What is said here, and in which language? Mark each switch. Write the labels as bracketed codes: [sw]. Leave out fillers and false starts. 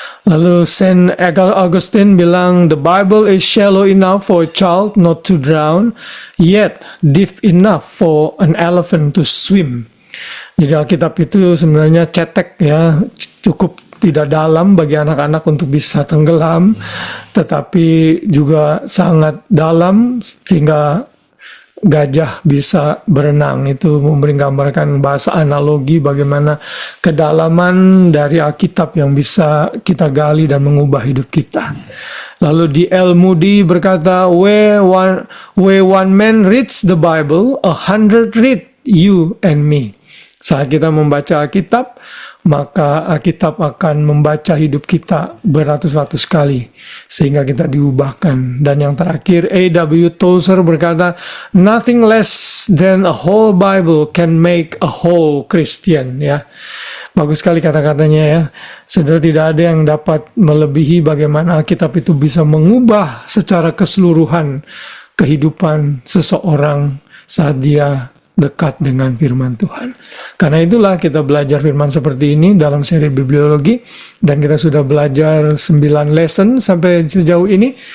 [id] Lalu [en] Saint Augustine [id] bilang, [en] "The Bible is shallow enough for a child not to drown, yet deep enough for an elephant to swim." [id] Jadi Alkitab itu sebenarnya cetek ya, cukup tidak dalam bagi anak-anak untuk bisa tenggelam, tetapi juga sangat dalam sehingga gajah bisa berenang. Itu menggambarkan bahasa analogi bagaimana kedalaman dari Alkitab yang bisa kita gali dan mengubah hidup kita. Lalu D.L. [en] Moody [id] berkata, [en] where one man reads the Bible, 100 read you and me. [id] Saat kita membaca Alkitab, maka Alkitab akan membaca hidup kita beratus-ratus kali sehingga kita diubahkan. Dan yang terakhir, A.W. [en] Tozer [id] berkata, [en] nothing less than a whole Bible can make a whole Christian. [id] Ya, bagus sekali kata-katanya ya. Saudara, tidak ada yang dapat melebihi bagaimana Alkitab itu bisa mengubah secara keseluruhan kehidupan seseorang saat dia dekat dengan firman Tuhan. Karena itulah kita belajar firman seperti ini dalam seri bibliologi, dan kita sudah belajar 9 lesson sampai sejauh ini.